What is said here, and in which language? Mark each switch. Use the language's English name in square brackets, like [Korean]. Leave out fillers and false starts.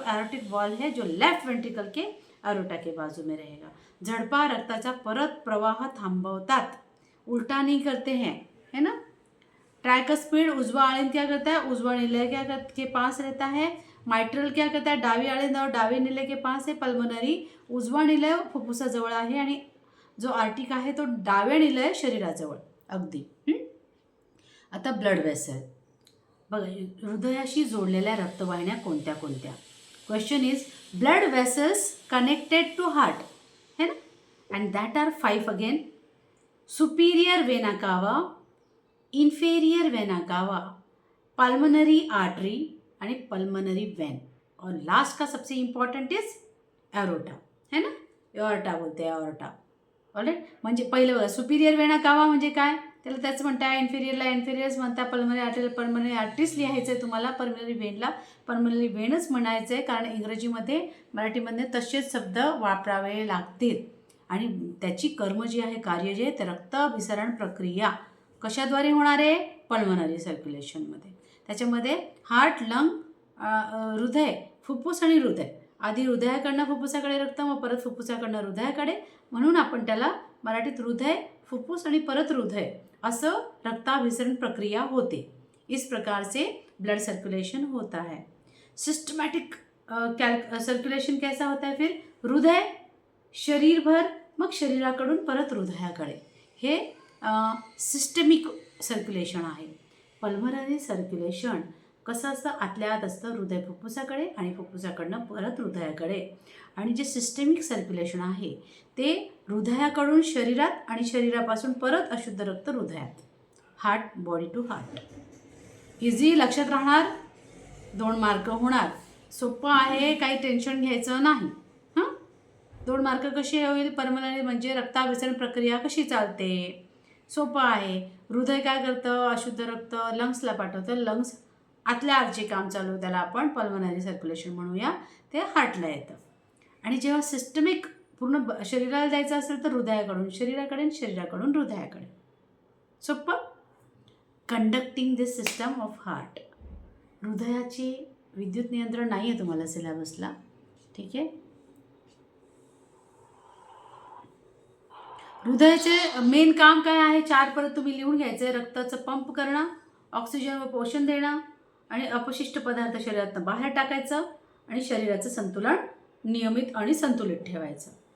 [Hindi] Aortic valve है जो left ventricle के एरोटा के बाजू में रहेगा. [Marathi] झड़पा रक्ताचा परत प्रवाह थांबवतात, [Hindi] उल्टा नहीं करते हैं, [Marathi] है ना. [Hindi] ट्राइकस्पिड उजवा अलिंद क्या करता है? उजवा निलय के पास रहता है. माइट्रल क्या करता है? डावी अलिंद और डावी निलय के पास है. [Marathi] पल्मोनरी उजवा निलय फुफ्फुसाजवळ आहे आणि जो आर्टिक आहे तो डाव्या निलय शरीराजवळ अगदी. आता ब्लड वेसल बघा, हृदयाशी जोडलेल्या रक्तवाहिन्या कोणत्या कोणत्या? [English] Question is blood vessels connected to heart, है ना, and that are 5 again. [Marathi] Superior vena cava, inferior vena cava, pulmonary artery आणि पल्मोनरी वेन. [Hindi] और लास्ट का सबसे इम्पॉर्टंट इज एरोटा, है ना. एओर्टा बोलते हैं, एओर्टा. [English] Alright. [Marathi] म्हणजे पहिलं बघा, सुपिरियर वेना कावा म्हणजे काय? त्याला त्याचं म्हणता. इन्फेरियरला इन्फेरियर्स म्हणता. पल्मोनरी आर्टरीला पल्मोनरी आर्टरीज लिहायचं आहे तुम्हाला. पल्मोनरी वेनला पल्मोनरी वेनच म्हणायचं आहे, कारण इंग्रजीमध्ये मराठीमध्ये तसेच शब्द वापरावे लागतील. आणि त्याची कर्म जी आहे, कार्य जे आहे, ते रक्ताभिसरण प्रक्रिया कशाद्वारे होणार आहे? पल्मोनरी सर्क्युलेशनमध्ये. त्याच्यामध्ये हार्ट, लंग, हृदय, फुफ्फुस आणि हृदय. आधी हृदयाकडनं फुफ्फुसाकडे रक्त, मग परत फुफ्फुसाकडनं हृदयाकडे. म्हणून आपण त्याला मराठीत हृदय, फुफ्फुस आणि परत हृदय असं रक्ताभिसरण प्रक्रिया होते. [Hindi] इस प्रकार से ब्लड सर्कुलेशन होता है. सिस्टमैटिक सर्कुलेशन कैसा होता है? [Marathi] फिर हृदय शरीरभर, मग शरीराकडून परत हृदयाकडे. हे सिस्टमिक सर्क्युलेशन आहे. पल्मोनरी सर्क्युलेशन कसं असतं, आतल्या आत असतं हृदय फुफ्फुसाकडे आणि फुफ्फुसाकडनं परत हृदयाकडे. आणि जे सिस्टेमिक सर्क्युलेशन आहे ते हृदयाकडून शरीरात आणि शरीरापासून परत अशुद्ध रक्त हृदयात. [English] Heart, body to heart. [Marathi] Easy, लक्षात राहणार, 2 मार्क होणार. सोपं आहे, काही टेन्शन घ्यायचं नाही. 2 मार्क कसे होईल? पल्मनरी म्हणजे रक्ताभिसरण प्रक्रिया कशी चालते, सोपं आहे. हृदय काय करतं? अशुद्ध रक्त लंग्सला पाठवतं. लंग्स आतल्या आत जे काम चालू त्याला आपण पल्मनरी सर्क्युलेशन म्हणूया, ते हार्टला येतं. आणि जेव्हा सिस्टमिक पूर्ण शरीराला द्यायचं असेल तर हृदयाकडून शरीराकडे, शरीराकडून हृदयाकडे. सोपं. [English] Conducting this system of heart. [Marathi] हृदयाची विद्युत नियंत्रण नाही आहे तुम्हाला सिलेबसला, ठीक आहे. हृदयाचे मेन काम काय आहे? 4 परत तुम्ही लिहून घ्यायचं आहे. रक्ताचं पंप करणं, ऑक्सिजन व पोषण देणं आणि अपशिष्ट पदार्थ शरीरातून बाहेर टाकायचं आणि शरीराचं संतुलन नियमित आणि संतुलित ठेवायचं.